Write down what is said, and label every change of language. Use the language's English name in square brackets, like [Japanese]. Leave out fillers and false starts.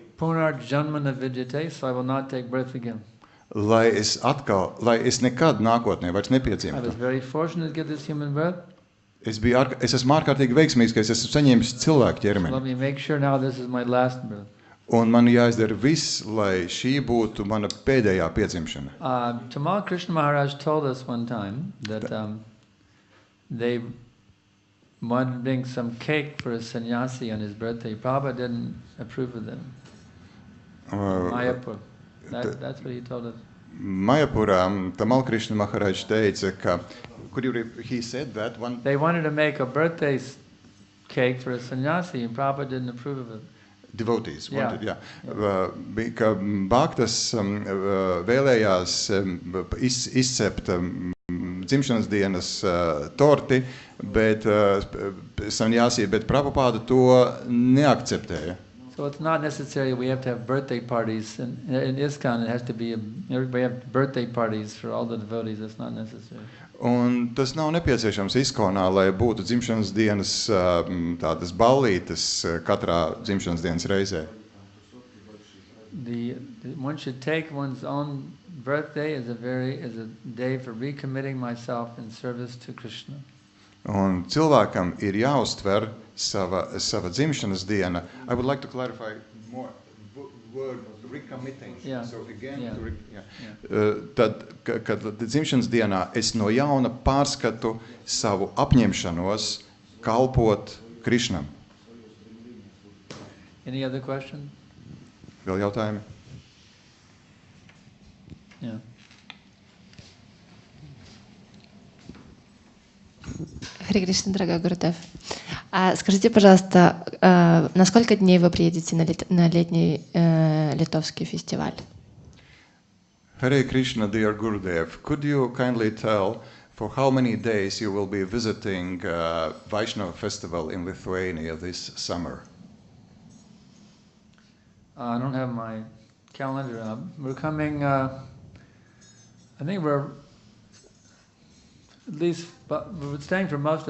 [Sanskrit] Punar janmana vidyate, [English] so I will not take birth again. [Latvian] Lai es nekad nākotnē vairs [English] I was [Latvian] nepiedzimtu. [English] very fortunate to get this human birth. [Latvian] Es esmu ārkārtīgi veiksmīgs, ka es esmu saņēmis cilvēku [English] So let [Latvian] ķermeni. [English] me make sure now this is my last birth. [Latvian] Un man jāizdara viss, lai šī būtu mana pēdējā piedzimšana. [English] Tamal Krishna Maharaj told us one time that they wanted to bring some cake for a sannyasi on his birthday. Prabhupada didn't approve of them. Mayapur. That's what he told us. [Latvian] Majapurā Tamal Krishna Maharaj teica, ka [English] he said that one. They wanted to make a birthday cake for a sannyasi, and Prabhupada didn't approve of it. Devotees wanted, yeah. [Latvian] Ka bhaktas vēlējās izcept dzimšanas dienas torti, bet sannyasi, bet Prabhupada to neakceptēja. [English] So it's not necessary we have to have birthday parties. In ISKCON it has to be, everybody have birthday parties for all the devotees. That's not necessary. [Latvian] Un tas nav nepieciešams ISKCONā, lai būtu dzimšanas dienas tādas ballītes katrā dzimšanas dienas reizē. [English] One should take one's own birthday as a day for recommitting myself in service to Krishna. [Latvian] Un cilvēkam ir jāuztver sava dzimšanas diena. [English] I would like to clarify more word recommitting. Yeah. So again, Yeah. [Latvian] Tad, kad dzimšanas dienā es no jauna pārskatu savu apņemšanos kalpot Krišnam. [English] Any other question? [Latvian] Vēl jautājumi? [English] Yeah. [Russian] Харе Кришна, дорогой Гурудев. Скажите, пожалуйста, на сколько дней вы приедете на летний литовский фестиваль? [English] Hare Krishna, dear Gurudev, could you kindly tell for how many days you will be visiting Vaishnava festival in Lithuania this summer? I don't have my calendar. We're coming, I think we're at least, but we're staying for most.